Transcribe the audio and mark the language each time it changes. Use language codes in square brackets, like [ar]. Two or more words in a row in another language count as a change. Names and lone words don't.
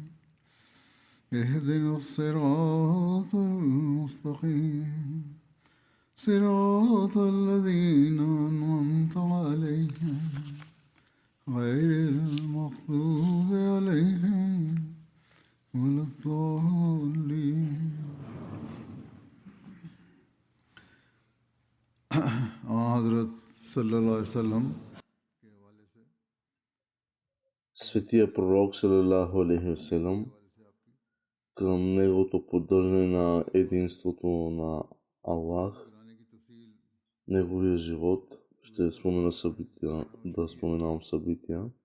[ar] اهدنا الصراط المستقيم صراط الذين أنعمت عليهم غير المغضوب عليهم ولا الضالين. حضرت صلی اللہ علیہ وسلم [bg] Светия пророк [ar] صلى الله عليه وسلم, [bg] към неговото поддържане на единството на Аллах, неговия живот, ще спомена събития, да споменавам събития.